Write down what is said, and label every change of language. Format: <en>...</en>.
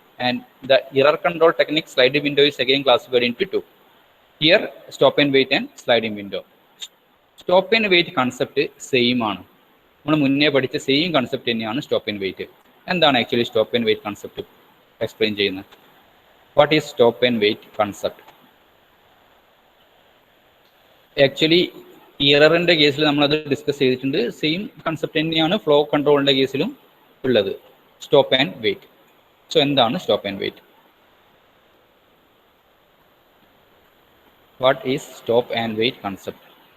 <en>And the error control technique sliding window is again classified into.</en> <ml>Here stop and wait and sliding window. Stop and wait concept same ആണ്, നമ്മൾ മുന്നേ പഠിച്ച same concept തന്നെയാണ് stop and wait. എന്താണ് actually stop and wait concept explain ചെയ്യുന്നത്?</ml> <en>What is stop and wait concept?</en> <ml>Actually ഇററിന്റെ കേസിൽ നമ്മളത് discuss ചെയ്തിട്ടുണ്ട്. സെയിം കൺസെപ്റ്റ് തന്നെയാണ് ഫ്ലോ കൺട്രോളിന്റെ കേസിലും ഉള്ളത്, സ്റ്റോപ്പ് ആൻഡ് വെയിറ്റ്. സോ എന്താണ് stop and wait?</ml> <en>What is stop and wait concept?</en>